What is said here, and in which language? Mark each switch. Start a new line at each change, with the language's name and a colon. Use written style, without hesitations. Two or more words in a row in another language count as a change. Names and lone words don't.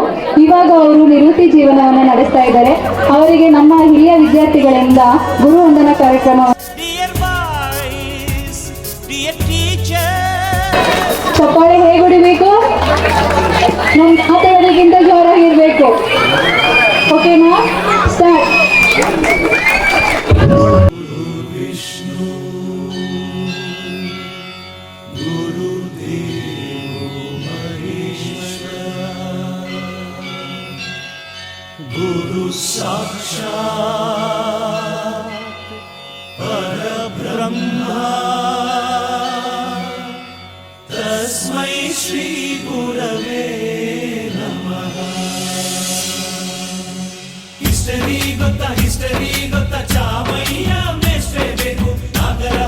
Kannada: ಇವಾಗ ಅವರು ನಿವೃತ್ತಿ ಜೀವನವನ್ನು ನಡೆಸ್ತಾ ಇದ್ದಾರೆ. ಅವರಿಗೆ ನಮ್ಮ ಹಿರಿಯ ವಿದ್ಯಾರ್ಥಿಗಳಿಂದ ಗುರುವಂದನಾ ಕಾರ್ಯಕ್ರಮ. ಚಪ್ಪಾಳೆ ಹೇಗೆ ಹೊಡಿಬೇಕು? ನಮ್ಮ ಮಾತಾಡೋದಕ್ಕಿಂತ ಜೋರಾಗಿರ್ಬೇಕು.
English: okay-na? start.
Sanskrit: गुरु साक्षात् परब्रह्मा तस्मै श्री गुरवे नमः.
Kannada: हिस्टरी ಗೊತ್ತಾ ಚಾಮಯ್ಯ ಮೇಷ್ಟ್ರೆ ಬೇಕು,